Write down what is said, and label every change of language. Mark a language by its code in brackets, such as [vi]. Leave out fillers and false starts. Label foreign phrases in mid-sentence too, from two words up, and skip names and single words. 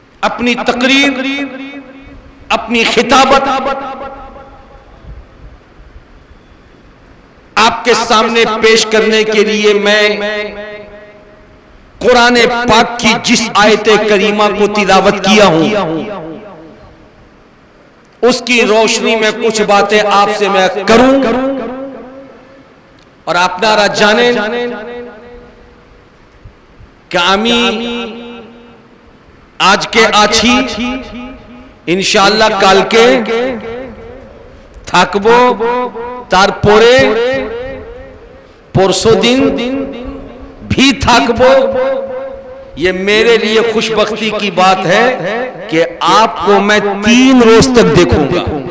[ur] اپنی تقریر، اپنی خطابت آپ کے سامنے پیش کرنے کے لیے میں قرآن پاک کی جس آیت کریمہ کو تلاوت کیا ہوں اس کی روشنی میں کچھ باتیں آپ سے میں کروں [bn] اور আপনারা জানেন کہ আমি আজকে আছি, ইনশাআল্লাহ কালকে থাকবো, তারপরে পরশুদিন بھی থাকবো। [ur] یہ میرے لیے خوشبختی کی بات ہے کہ آپ کو میں 3 روز تک دیکھوں گا۔